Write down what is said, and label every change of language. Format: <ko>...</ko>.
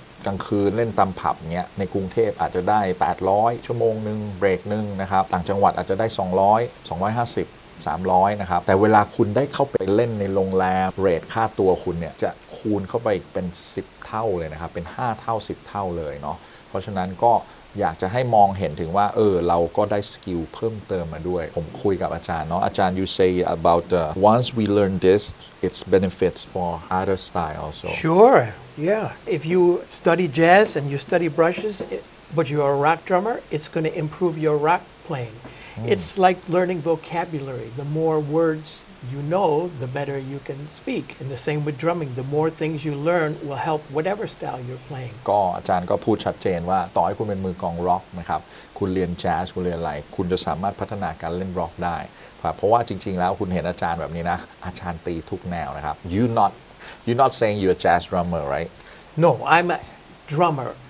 <th>กลางคืนเล่นตามผับเงี้ยในกรุงเทพอาจจะได้800ชั่วโมงนึงเบรกนึงนะครับต่างจังหวัดอาจจะได้200 250 300นะครับแต่เวลาคุณได้เข้าไปเล่นในโรงแรมเรทค่าตัวคุณเนี่ยจะคูณเข้าไปอีกเป็น10เท่าเลยนะครับเป็น5เท่า10เท่าเลยเนาะเพราะฉะนั้นก็อยากจะให้มองเห็นถึงว่าเราก็ได้สกิลเพิ่มเติมมาด้วยผมคุยกับอาจารย์เนาะอาจารย์</th> <en>you say about once we learn this it's benefits for other style also Sure, yeah. If you study jazz and you study brushes, but you're a rock drummer, it's going to improve your rock playing. It's like learning vocabulary. The more words you know, the better you can speak. And the same with drumming. The more things you learn will help whatever style you're playing.</en> <th>ก็อาจารย์ก็พูดชัดเจนว่าต่อให้คุณเป็นมือกลองร็อกนะครับคุณเรียนแจ๊สคุณเรียนอะไรคุณจะสามารถพัฒนาการเล่นร็อกได้เพราะว่าจริงๆแล้วคุณเห็นอาจารย์แบบนี้นะอาจารย์ตีทุกแนวนะครับ</th> <en>you're not saying you're a jazz drummer right No, I'm a drummer.</en>